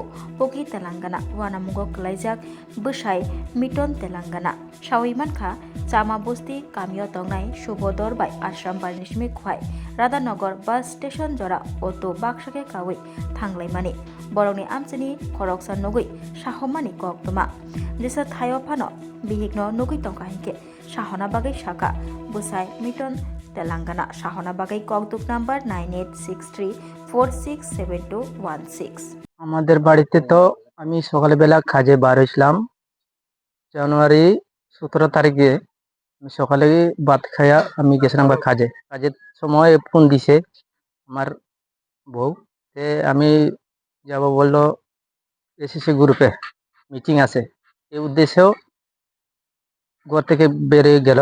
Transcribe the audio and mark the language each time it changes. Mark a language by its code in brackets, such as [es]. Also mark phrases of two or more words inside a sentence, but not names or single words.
[trp] पोकी तेलंगाना वानामुगो क्लाइजाक बुसाय मिटन तेलंगाना सावै मानखा चामा बस्ती कामियो तंनाय शुभदर बाय आश्रामबारि निसमे खुवाय राधानगर बास स्टेशन जरा अटो बाक्साके कावै थांलायमानि बरंनि आमचेनि खरकसा नगै साहमानि कक्तमा जेसा थायो फानो बिहिकनो नगै तंका हिंके साहना बागै शाखा बुसाय मिटन तेलंगाना साहना बागै ककदुक नाम्बार 9863467216 [bn] আমাদের বাড়িতে তো আমি সকালবেলা কাজে বার হইছিলাম জানুয়ারি 17 তারিখে আমি সকালে ভাত খাইয়া আমি গেছিলাম কাজের সময় ফোন দিছে আমার বউ যে আমি যাব বললো এসএসসি গ্রুপে মিটিং আছে এই উদ্দেশ্যেও ঘর থেকে বেরিয়ে গেল।